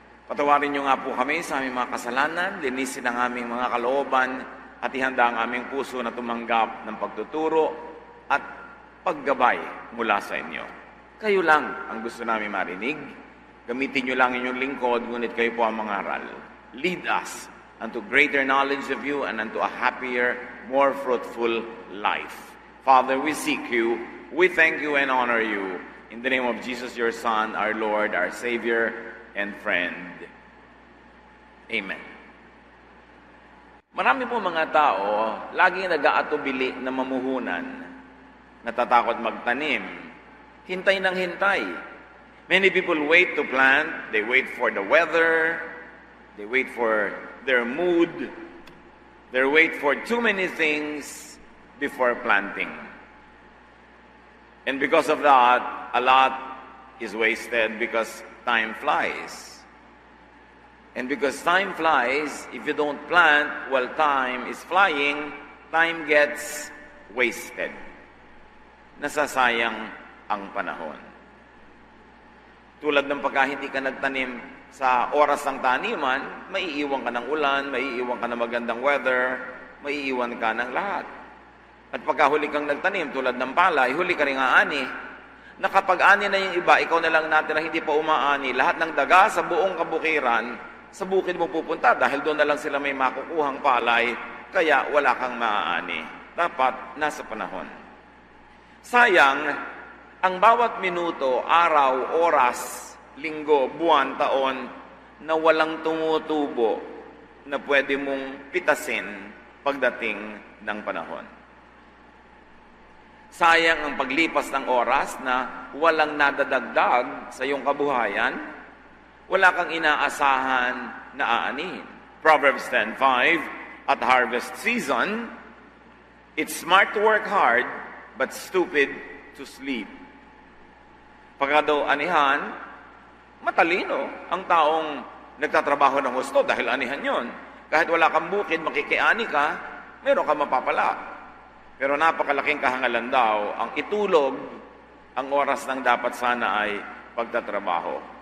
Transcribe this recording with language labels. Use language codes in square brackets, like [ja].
[tl] Patawarin niyo nga po kami sa aming mga kasalanan, linisin ang aming mga kalooban, at ihanda ang aming puso na tumanggap ng pagtuturo at paggabay mula sa inyo. Kayo lang ang gusto namin marinig. Gamitin niyo lang inyong lingkod, ngunit kayo po ang mangaral. [en] Lead us unto greater knowledge of you and unto a happier, more fruitful life. Father, we seek you, we thank you and honor you. In the name of Jesus, your Son, our Lord, our Savior, and friend. Amen. [tl] Marami po mga tao, laging nag-aatubili na mamuhunan, natatakot magtanim, hintay ng hintay. [en] Many people wait to plant, they wait for the weather, they wait for their mood, they wait for too many things before planting. And because of that, a lot is wasted because time flies. And because time flies, if you don't plant while time is flying, time gets wasted. [tl] Nasasayang ang panahon. Tulad ng pagka hindi ka nagtanim sa oras ng taniman, maiiwan ka ng ulan, maiiwan ka ng magandang weather, maiiwan ka ng lahat. At pagka huli kang nagtanim, tulad ng palay, huli ka rin aani. Na kapag ani na yung iba, ikaw na lang natin na hindi pa umaani, lahat ng daga sa buong kabukiran, sa bukid mo pupunta dahil doon na lang sila may makukuhang palay, kaya wala kang maaani. Dapat nasa panahon. Sayang, ang bawat minuto, araw, oras, linggo, buwan, taon, na walang tumutubo na pwede mong pitasin pagdating ng panahon. Sayang ang paglipas ng oras na walang nadadagdag sa iyong kabuhayan, wala kang inaasahan na aanihin. [en] Proverbs 10:5, at harvest season, it's smart to work hard, but stupid to sleep. [tl] Pagka daw anihan, matalino ang taong nagtatrabaho ng husto dahil anihan yon. Kahit wala kang bukid, makikiani ka, meron kang mapapala. Pero napakalaking kahangalan daw ang itulog ang oras ng dapat sana ay pagtatrabaho.